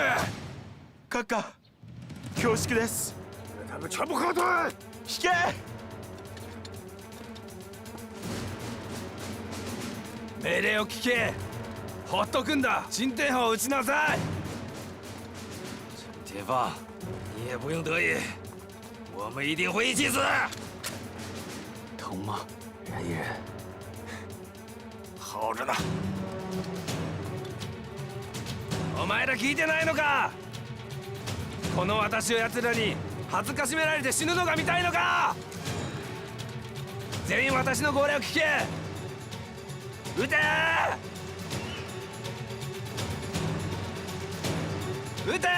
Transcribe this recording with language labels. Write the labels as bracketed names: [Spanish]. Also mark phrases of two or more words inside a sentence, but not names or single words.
[Japanese] 閣下、恐縮です。 [Chinese] 他们全部后退！ [Japanese] 引け。命令を聞け。ほっとくんだ。陳天砲を撃ちなさい。 [Chinese] 陈天放，你也不用得意，我们一定会一起死。疼吗？忍一忍。好着呢。 [Japanese] お前ら聞いてないのか。この私を奴らに恥ずかしめられて死ぬのが見たいのか。全員私の号令を聞け。撃て。撃て。